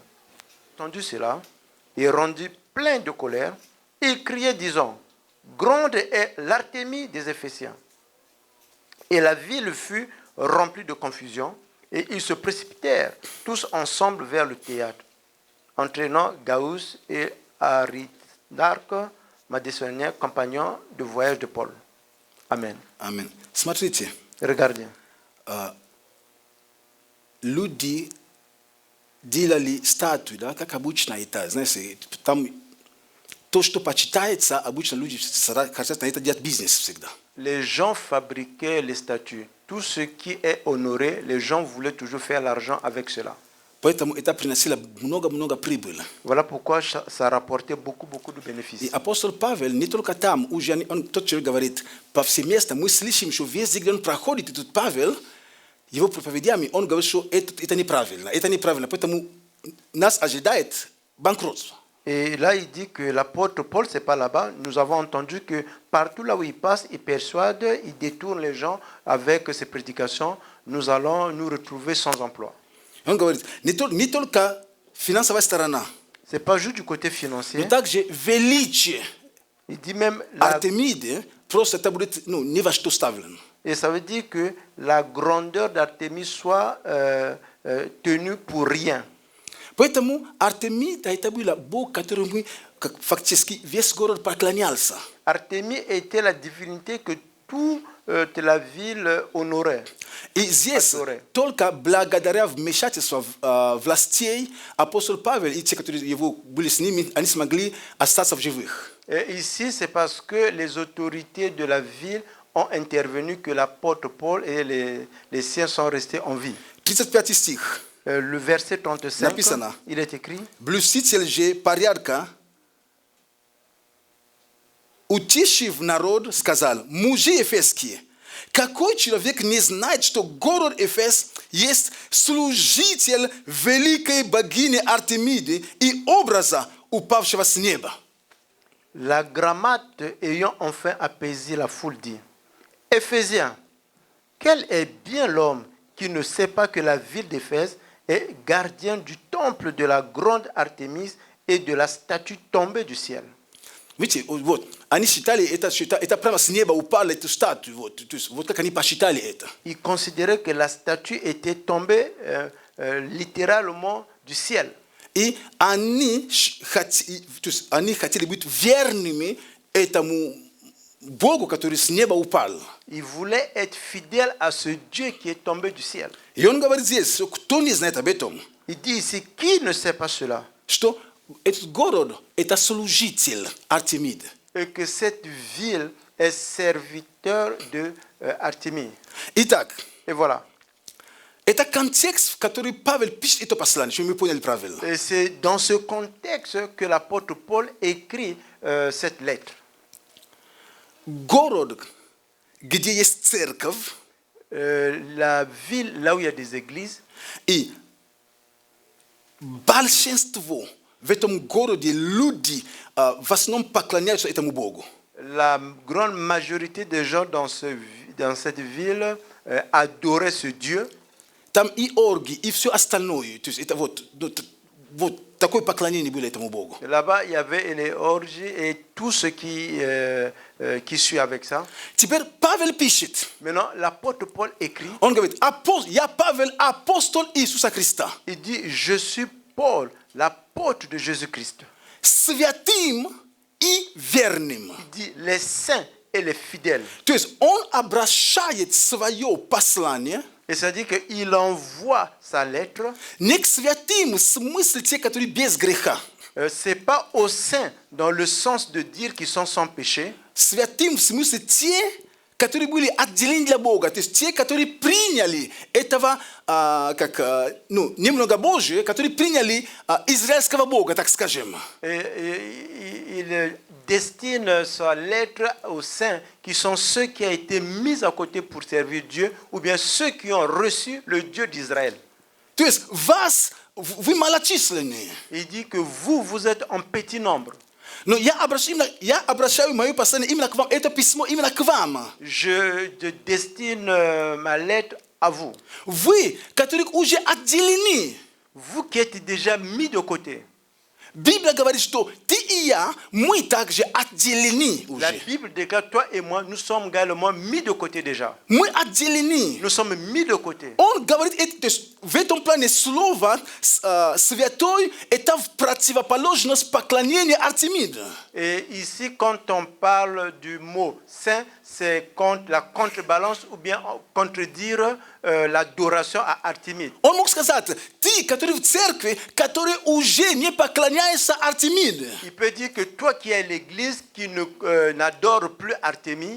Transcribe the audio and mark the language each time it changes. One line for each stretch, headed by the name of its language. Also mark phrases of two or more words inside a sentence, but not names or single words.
French: Entendu cela, et rendu plein de colère, il criait disant: grande est l'Artémie des Éphésiens. Et la ville fut remplie de confusion, et ils se précipitèrent tous ensemble vers le théâtre, entraînant Gaius et Aristarque, Macédonien, compagnon de voyage de Paul. Amen.
Russian: Amen. Смотрите,
French: Regardez.
Russian: люди делали статуи, да, как обычно это, знаете, там то, что почитается, обычно люди хотят на это делать бизнес всегда.
French: Les gens fabriquaient les statues. Tout ce qui est honoré, les gens voulaient toujours faire l'argent avec cela.
Russian: Поэтому это приносило много-много прибыли.
French: Voilà pourquoi ça rapportait beaucoup de bénéfices.
Russian: И апостол Павел не только там, уже он, тот человек говорит, повсеместно мы слышим, что везде, где он проходит, этот Павел, его проповедями, он говорит, что это неправильно, поэтому нас ожидает банкротство.
French: Et là, il dit que l'apôtre Paul, c'est pas là-bas. Nous avons entendu que partout là où il passe, il persuade, il détourne les gens avec ses prédications. Nous allons nous retrouver sans emploi.
Russian: Он говорит, не только финансовая сторона,
French: C'est pas juste du côté financier.
Russian: но также величие
French: Il dit même
Russian: Артемиды просто это будет ни во что ставлено.
French: et ça veut dire que la grandeur d'Artémis soit tenue pour rien.
Russian: Поэтому Артемида это был бог, которому фактически весь город поклонялся.
French: Artémis était la divinité que toute la ville honorait.
Russian: И здесь только благодаря вмешательству властей апостол Павел и те, которые его были с ними, они смогли остаться в живых.
French: Et ici, c'est parce que les autorités de la ville ont intervenu que l'apôtre Paul et les siens sont restés en vie.
Russian: 35 stih.
French: Le verset 35,
Russian: Napisano.
French: il est écrit:
Russian: Блюститель же порядка, утешив народ, сказал: мужи ефесские, какой человек не знает, что город Эфес есть служитель великой богини Артемиды и образа, упавшего с неба?
French: La grammate ayant enfin apaisé la foule dit: Éphésiens, quel est bien l'homme qui ne sait pas que la ville d'Éphèse est gardien du temple de la grande Artémise et de la statue tombée du ciel.
Russian: Видите, вот, они считали это прямо с неба упала эту статую, вот, то есть, вот как они посчитали это.
French: Ils considéraient que la statue était tombée littéralement du ciel.
Russian: И они хотели быть верными этому Богу, который с неба упал.
French: Ils voulaient être fidèles à ce Dieu qui est tombé du ciel.
Russian: И он говорит здесь, кто не знает об этом,
French: Il dit ici: qui ne sait pas cela?
Russian: что этот город – это служитель Артемиды.
French: Et que cette ville est serviteur de Artémis.
Russian: Итак,
French: Et voilà.
Russian: это контекст, в который Павел пишет это послание, чтобы мы поняли правильно.
French: Et c'est dans ce contexte que l'apôtre Paul écrit cette lettre.
Russian: Город, где есть церковь,
French: La ville, là où il y a des églises,
Russian: и большинство в этом городе люди в основном поклоняются этому Богу.
French: la grande majorité des gens dans cette ville adoraient ce Dieu.
Russian: Там и орги, и все остальное. То есть это вот такое поклонение было этому Богу.
French: Là-bas, il y avait les orgies et tout ce qui suit avec ça.
Russian: Теперь Павел пишет.
French: Maintenant, l'apôtre Paul écrit,
Russian: Он говорит: я Павел, апостол Иисуса Христа.
French: il dit: je suis Paul, l'apôtre de Jésus-Christ.
Russian: Святым и верным.
French: Il dit les saints et les fidèles.
Russian: То есть он обращает свое послание
French: Et ça dit qu'il envoie sa lettre.
Russian: не к святым, в смысле те, которые без греха.
French: C'est pas aux saints dans le sens de dire qu'ils sont sans péché.
Russian: Святым в смысле те, которые были отделены для Бога, то есть те, которые приняли этого, немного Божие, которые приняли израильского Бога, так скажем.
French: Il destine sa lettre aux saints qui sont ceux qui ont été mis à côté pour servir Dieu, ou bien ceux qui ont reçu le Dieu d'Israël.
Russian: То есть вы малочисленные.
French: Il dit que vous êtes en petit nombre.
Russian: Но я обращаю мое послание именно к вам, это письмо именно к вам.
French: Je destine ma lettre à vous.
Russian: Вы, которые уже отделены.
French: Vous qui êtes déjà mis de côté.
Russian: Библия говорит, что ты и я, мы также отделены уже.
French: La Bible déclare, toi et moi, nous sommes également mis de côté déjà.
Russian: Мы отделены.
French: Nous sommes mis de côté.
Russian: Он говорит, то есть в этом плане слово святой это в противоположность поклонению Артемиде.
French: Et ici, quand on parle du mot saint, c'est contre la contrebalance ou bien contredire l'adoration à Artémis.
Russian: Он мог сказать: ты, который в церкви, который уже не поклоняется Артемиде.
French: Il peut dire que toi qui es l'église qui n'adore plus Artémis,